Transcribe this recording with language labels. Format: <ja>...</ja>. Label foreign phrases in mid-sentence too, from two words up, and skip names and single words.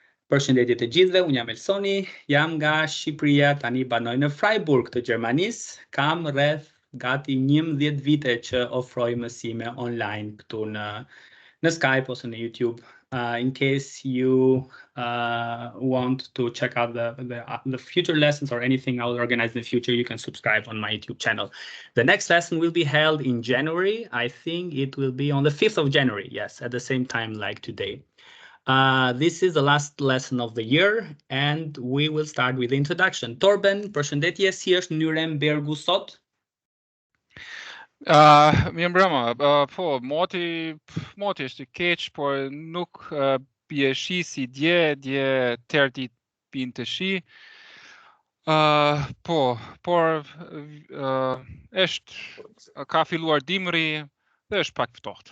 <sq>Përshëndetje të gjithëve, unë jam Elsoni, jam nga Shqipëria, tani banoj në Freiburg të Gjermanisë. Kam rreth gati 11 vite që ofroj mësime online këtu në Skype ose në YouTube.</sq> <en>In case you want to check out the future lessons or anything I will organize in the future, you can subscribe on my YouTube channel. The next lesson will be held in January. I think it will be on the 5th of January, yes, at the same time like today. This is the last lesson of the year, and we will start with the introduction.</en> <sq>Torben, përshëndetje, si është Nurembergu sot? Mirë mbrëma, po, moti është I keq, por nuk bie shi si dje tërë pinë të shi. Po, por është ka filluar dimri dhe është pak ftohtë.</sq>